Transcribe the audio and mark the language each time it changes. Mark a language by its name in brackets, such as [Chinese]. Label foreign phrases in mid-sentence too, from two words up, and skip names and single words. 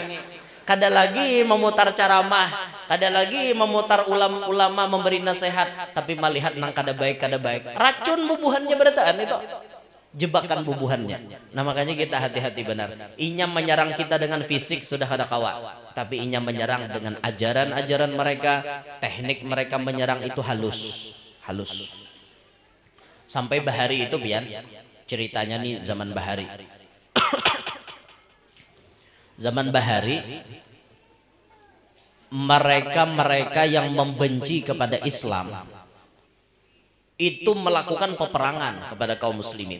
[Banjar] Kada lagi memutar ceramah, kada lagi memutar ulama memberi nasihat, tapi melihat nang kada baik. Racun bubuhannya berataan itu, jebakan bubuhannya. Nah makanya kita hati-hati benar. Inya menyerang kita dengan fisik sudah kada kawa, tapi inya menyerang dengan ajaran-ajaran mereka, teknik mereka menyerang itu halus. Sampai Bahari itu Bian, ceritanya nih zaman Bahari. [Indonesian] Zaman Bahari, mereka yang membenci kepada Islam itu melakukan peperangan kepada kaum muslimin.